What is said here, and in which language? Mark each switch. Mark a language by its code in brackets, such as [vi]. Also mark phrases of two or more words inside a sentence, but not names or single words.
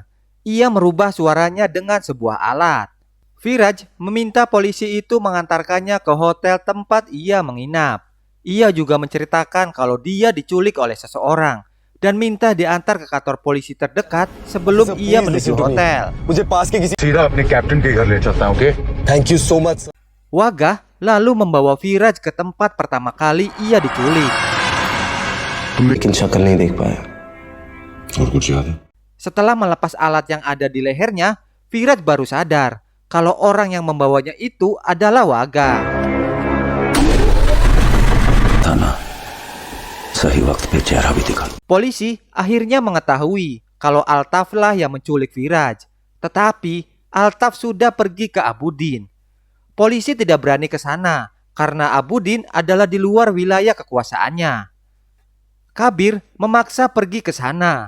[id] Ia merubah suaranya dengan sebuah alat. Firaj meminta polisi itu mengantarkannya ke hotel tempat ia menginap. Ia juga menceritakan kalau dia diculik oleh seseorang dan minta diantar ke kantor polisi terdekat sebelum ia menuju hotel. [hi] सीधा अपने कैप्टन के घर ले चलता हूँ, ओके? [en] thank you so much. [id] Wagah lalu membawa Firaj ke tempat pertama kali ia diculik. [hi] लेकिन शक्ल नहीं देख पाया। और कुछ याद है? [id] Setelah melepas alat yang ada di lehernya, Firaj baru sadar kalau orang yang membawanya itu adalah Wagah. [hi] थाना सही वक्त पे चेहरा भी दिखा। [id] Polisi akhirnya mengetahui kalau Altaf lah yang menculik Firaj. Tetapi Altaf sudah pergi ke Abudin. Polisi tidak berani ke sana karena Abudin adalah di luar wilayah kekuasaannya. Kabir memaksa pergi ke sana.